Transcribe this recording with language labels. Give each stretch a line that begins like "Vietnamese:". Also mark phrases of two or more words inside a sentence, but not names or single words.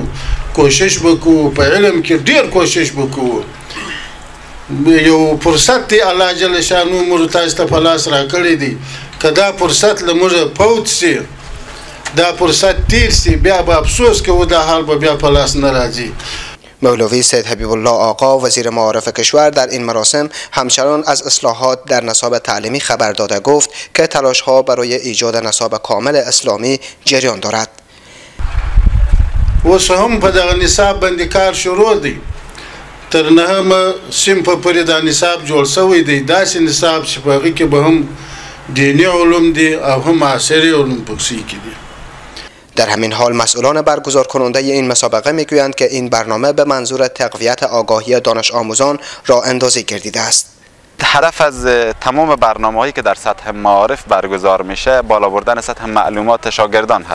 Pashto: کوشش وکړو، په علم کې ډیر کوشش وکړو. یو فرصت دی الله
Arabic: جل شانو
Pashto: موږ تاسو ته په لاس راکړی دی. که دا فرصت له موږ فوت سي، دا فرصت تیر سي، بیا به افسوس کوو دا حال به بیا په لاس نه راځي.
Persian: مولوی سید حبیب الله آقا وزیر معارف کشور در این مراسم همچنان از اصلاحات در نصاب تعلیمی خبر داده گفت که تلاش‌ها برای ایجاد نصاب کامل اسلامی جریان دارد.
Pashto: اوس هم په دغه نصاب باندې کار شروع دی. تر نهمه صنف پورې دا نصاب جوړ شوی دی. داسې نصاب چې په هغې کې به هم دینی علوم دی او هم عصری علوم پکې دي.
Persian: در همین حال مسئولان برگزار کننده این مسابقه میگویند که این برنامه به منظور تقویت آگاهی دانش آموزان راه اندازی گردیده است. هدف از تمام برنامه‌هایی که در سطح معارف برگزار میشه بالا بردن سطح معلومات شاگردان هست.